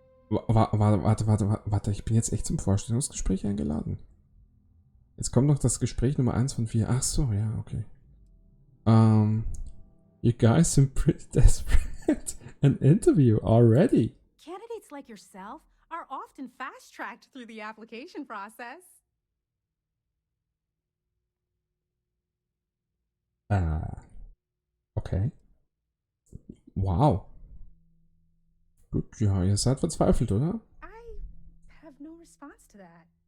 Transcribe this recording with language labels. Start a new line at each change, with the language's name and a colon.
German: Warte, ich bin jetzt echt zum Vorstellungsgespräch eingeladen. Jetzt kommt noch das Gespräch Nummer 1 von 4. Ach so, ja, okay.
English: You guys seem pretty desperate. An interview already. Candidates like yourself are often fast-tracked through the application process. Okay. Wow.
German: Gut, ja, ihr seid verzweifelt, oder?
English: I have no response to that.